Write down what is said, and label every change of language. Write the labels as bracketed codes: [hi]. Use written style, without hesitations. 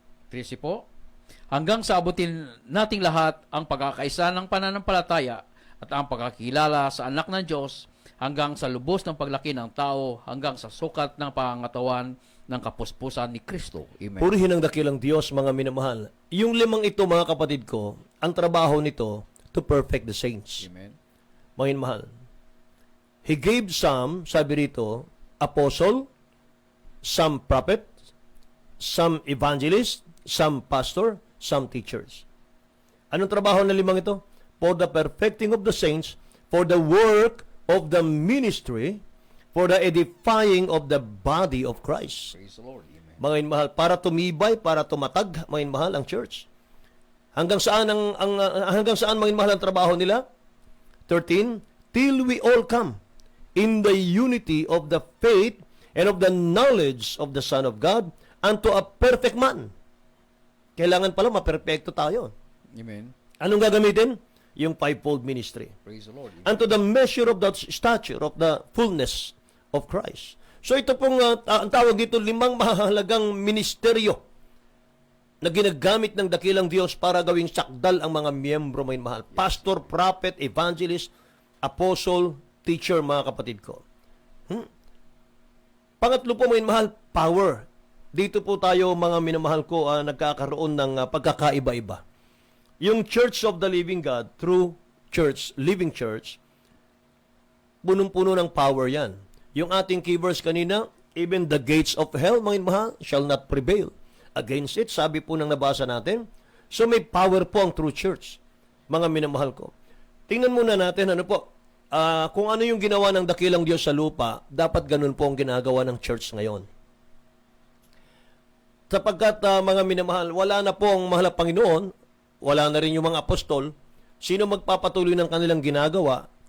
[tl] 13 po, hanggang sa abutin nating lahat ang pagkakaisa ng pananampalataya at ang pagkakilala sa anak ng Diyos, hanggang sa lubos ng paglaki ng tao, hanggang sa sukat ng pangangatawan ng kapuspusan ni Kristo. Amen. Purihin ang dakilang Diyos, mga minamahal. Yung limang ito, mga kapatid ko, ang trabaho nito, [en] to perfect the saints. Amen. [tl] Mga minamahal. [en] He gave some, [tl] sabi rito, [en] apostle, some prophet, some evangelist, some pastor, some teachers. [tl] Anong trabaho ng limang ito? [en] For the perfecting of the saints, for the work of the ministry, for the edifying of the body of Christ. Praise the Lord. Amen. [tl] Mga inmahal, para tumibay, para tumatag, mga inmahal, ang church. Hanggang saan hanggang saan mga inmahal ang trabaho nila? [en] 13, till we all come in the unity of the faith and of the knowledge of the Son of God unto a perfect man. [tl] Kailangan pala maperfecto tayo. Amen. Anong gagamitin? [en] Yung fivefold ministry. Praise the Lord. Unto the measure of the stature of the fullness of Christ. [tl] So ito pong ang tawag dito, limang mahalagang ministeryo na ginagamit ng dakilang Diyos para gawing sakdal ang mga miyembro, may mahal. [en] Pastor, prophet, evangelist, apostle, teacher, [tl] mga kapatid ko. Pangatlo po, may mahal, power. Dito po tayo, mga minamahal ko, nagkakaroon ng pagkakaiba-iba. [en] Yung Church of the Living God, true church, living church, [tl] punong-puno ng power yan. Yung ating key verse kanina, [en] even the gates of hell, [tl] mga mahal, [en] shall not prevail against it. [tl] Sabi po nang nabasa natin. So may power po ang true church, mga minamahal ko. Tingnan muna natin, ano po, kung ano yung ginawa ng dakilang Diyos sa lupa, dapat ganun po ang ginagawa ng church ngayon. Sapagkat mga minamahal, wala na po ang mahal na Panginoon, wala na rin yung mga apostol, sino magpapatuloy ng kanilang ginagawa?